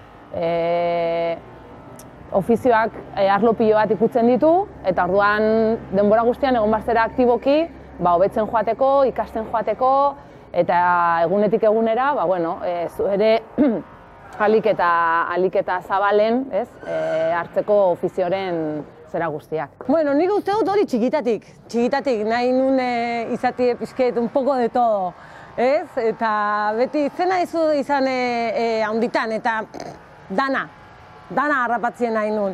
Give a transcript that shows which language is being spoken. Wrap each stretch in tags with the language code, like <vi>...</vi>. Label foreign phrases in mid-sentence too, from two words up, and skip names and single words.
<eu>Ofizioak arlo pilo bat ikutzen ditu, eta orduan denbora guztian egon barzera aktiboki, hobetzen joateko, ikasten joateko, eta egunetik egunera, zu ere alik eta zabalen hartzeko ofizioaren zera guztiak. Bueno, nik uste dut hori txikitatik, nahi nun izatie pixket</eu> <es>un poco de todo,</es> <eu>ez? Eta beti zena izan handitan, eta dana harrapatzien nahi nun.</eu>